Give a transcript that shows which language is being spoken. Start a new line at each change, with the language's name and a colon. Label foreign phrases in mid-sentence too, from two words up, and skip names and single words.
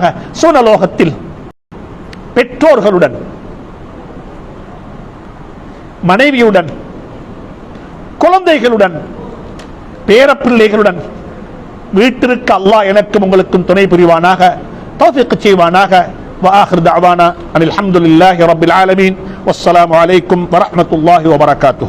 Tamil: சுனலோகத்தில் பெற்றோர்களுடன், மனைவியுடன், குழந்தைகளுடன், பேரப்பிள்ளைகளுடன் வீட்டிற்கு அல்லாஹ் எனக்கும் உங்களுக்கும் துணை புரிவானாக, தௌஃபீக் செய்வானாக.
Arabic: وآخر دعوانا أن الحمد لله رب العالمين والسلام عليكم ورحمة الله وبركاته.